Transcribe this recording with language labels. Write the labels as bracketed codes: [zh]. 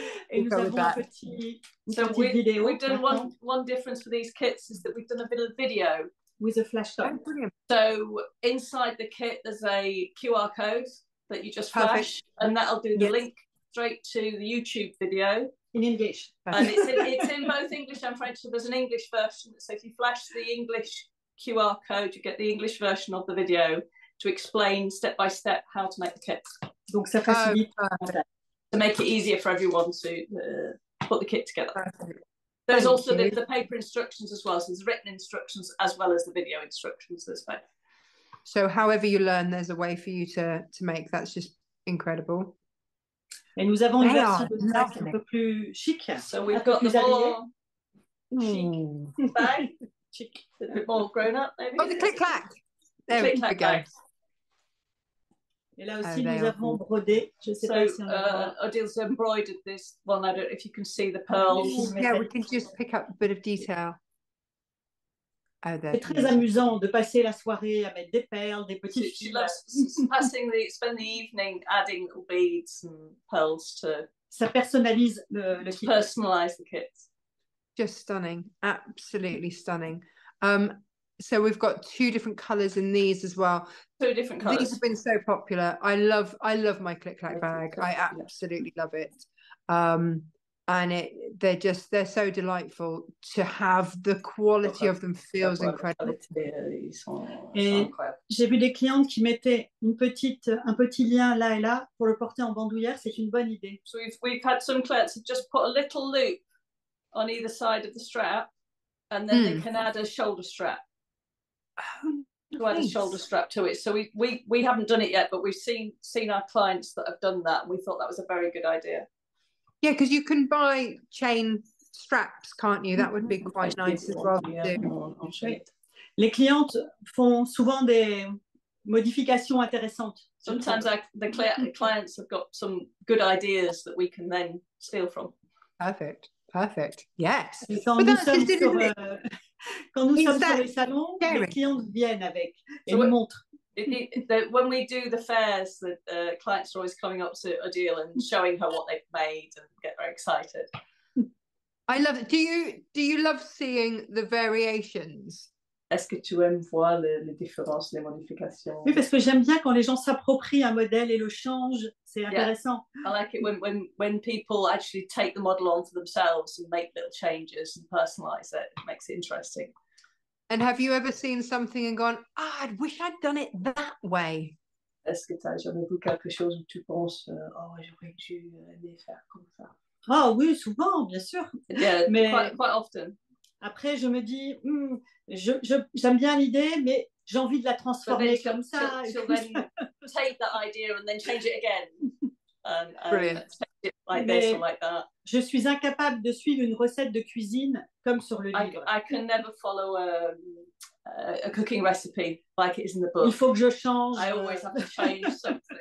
[fr] Et nous avons une petite vidéo. [en] We've done one difference for these kits is that we've done a bit of video with a flash code. So inside the kit there's a QR code that you just flash, and that'll do the link straight to the YouTube video in English. And it's in both English and French. So there's an English version. So if you flash the English QR code, you get the English version of the video to explain step by step how to make the kit. [fr] Donc ça facilite [en] to make it easier for everyone to put the kit together. There's also the paper instructions as well. So there's written instructions as well as the video instructions this way. So however you learn, there's a way for you to make. That's just incredible. [fr] Et nous avons une version de sac un peu plus chic. [en] So we've got the more chic bag. Chic, a bit more grown up, maybe. Oh, the click clack. There we go. [fr] Et là aussi, nous avons brodé. Je sais pas si on [en] Odile's embroidered this one. I don't know if you can see the pearls. Yeah, we can just pick up a bit of detail. Oh, [fr] c'est très amusant de passer la soirée à mettre des perles, des petits fils. [en] She loves spend the evening adding little beads and pearls to. [fr] Ça personnalise le kit. [en] Personalize the kits. Just stunning, absolutely stunning. So we've got 2 different colours in these as well. 2 different colours. These have been so popular. I love my click clack bag. I absolutely love it. And they're so delightful. To have the quality of them feels incredible. [fr] Et j'ai vu des clientes qui mettaient un petit lien là et là pour le porter en bandoulière. C'est une bonne idée. [en] So we've had some clients who just put a little loop on either side of the strap, and then they can add a shoulder strap. To add a shoulder strap to it. So we haven't done it yet, but we've seen our clients that have done that, and we thought that was a very good idea. Yeah, because you can buy chain straps, can't you? That would be quite nice as well to do. [fr] Les clientes font souvent des modifications intéressantes. [en] Sometimes the clients have got some good ideas that we can then steal from. Perfect. Yes. [fr] Quand nous sommes sur les salons, les clients viennent avec et nous montrent. [en] When we do the fairs, the clients are always coming up to Odile and showing her what they've made and get very excited. I love it. Do you love seeing the variations? [fr] Est-ce que tu aimes voir les différences, les modifications? Oui, parce que j'aime bien quand les gens s'approprient un modèle et le changent. C'est intéressant. [en] I like it when people actually take the model on for themselves and make little changes and personalize it. It makes it interesting. And have you ever seen something and gone, I wish I'd done it that way? [fr] Est-ce que tu as jamais vu quelque chose où tu penses, j'aurais dû les faire comme ça? Ah oui, souvent, bien sûr. [en] Yeah, mais quite often. [fr] Après, je me dis, j'aime bien l'idée, mais j'ai envie de la transformer comme ça. [en] She'll then take that idea and then change it again. Brilliant. like this or like that. [fr] Je suis incapable de suivre une recette de cuisine comme sur le livre. [en] I can never follow a cooking recipe like it is in the book. [fr] Il faut que je change. [en] I always have to change something.